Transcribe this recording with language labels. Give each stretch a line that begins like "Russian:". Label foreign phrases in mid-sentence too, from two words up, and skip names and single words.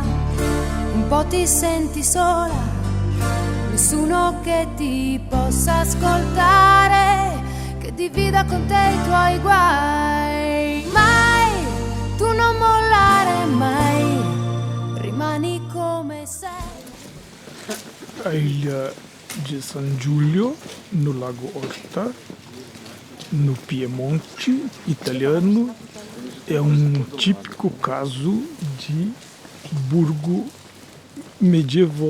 Italian: Un po' ti senti sola, nessuno che ti possa ascoltare, che divida con te i tuoi guai. Mai, tu non mollare mai, rimani
Portuguese: a ilha de San Giulio, no Lago Orta, no Piemonte italiano. É um típico caso de burgo medieval.